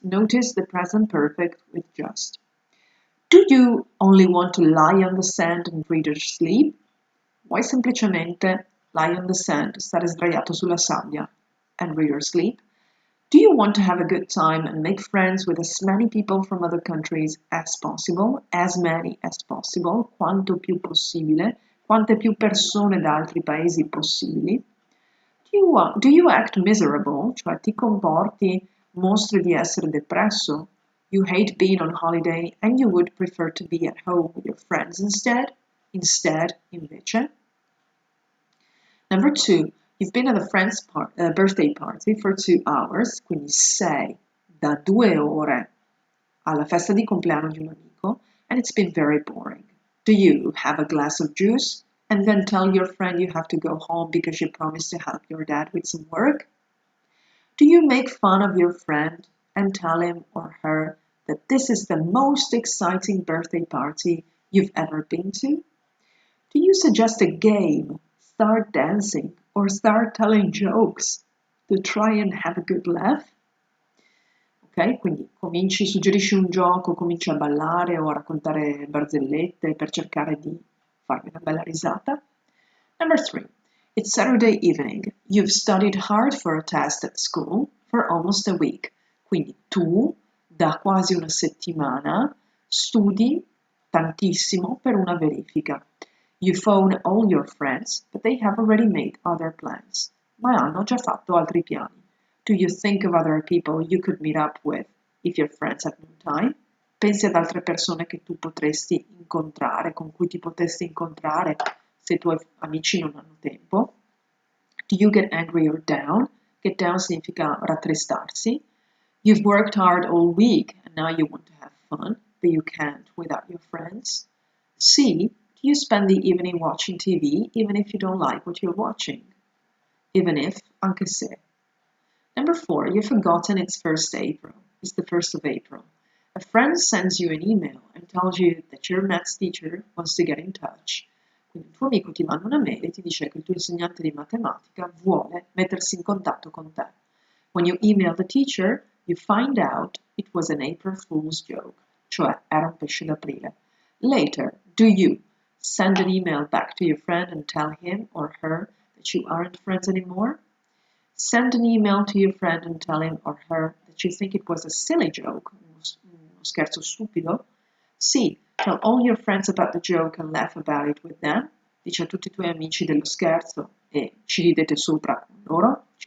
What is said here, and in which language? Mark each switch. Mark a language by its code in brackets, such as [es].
[en] Notice the present perfect with just. Do you only want to lie on the sand and read or sleep? [it] Vuoi semplicemente [en] lie on the sand, [it] stare sdraiato sulla sabbia, [en] and read or sleep? Do you want to have a good time and make friends with as many people from other countries as possible? As many as possible, [it] quanto più possibile, quante più persone da altri paesi possibili? [en] Do you act miserable, [it] cioè ti comporti, mostri di essere depresso? [en] You hate being on holiday and you would prefer to be at home with your friends instead? Instead, invece. Number 2. You've been at a friend's birthday party for 2 hours, [it] quindi sei da 2 ore alla festa di compleanno di un amico, [en] and it's been very boring. Do you have a glass of juice and then tell your friend you have to go home because you promised to help your dad with some work? Do you make fun of your friend and tell him or her that this is the most exciting birthday party you've ever been to? Do you suggest a game, start dancing, or start telling jokes to try and have a good laugh? [it] Ok, quindi suggerisci un gioco, cominci a ballare o a raccontare barzellette per cercare di farmi una bella risata. [en] Number 3. It's Saturday evening. You've studied hard for a test at school for almost a week. [it] Quindi tu, da quasi una settimana, studi tantissimo per una verifica. [en] You phone all your friends, but they have already made other plans. [it] Ma hanno già fatto altri piani. [en] Do you think of other people you could meet up with if your friends have no time? [it] Pensi ad altre persone che tu potresti incontrare, con cui ti potresti incontrare se i tuoi amici non hanno tempo? [en] Do you get angry or down? Get down [it] significa rattristarsi. [en] You've worked hard all week and now you want to have fun, but you can't without your friends. C. Do you spend the evening watching TV even if you don't like what you're watching? Even if, [it] anche se. [en] Number 4, you've forgotten it's 1st April. It's the 1st of April. A friend sends you an email and tells you that your maths teacher wants to get in touch. [it] Quindi il tuo amico ti manda una mail e ti dice che il tuo insegnante di matematica vuole mettersi in contatto con te. [en] When you email the teacher, you find out it was an April Fool's joke, [it] cioè era un pesce d'aprile. [en] Later, do you send an email back to your friend and tell him or her that you aren't friends anymore? Send an email to your friend and tell him or her that you think it was a silly joke, [it] uno scherzo stupido. [en] C. Tell all your friends about the joke and laugh about it with them. [it] Dici a tutti i tuoi amici dello scherzo e ci ridi sopra con loro.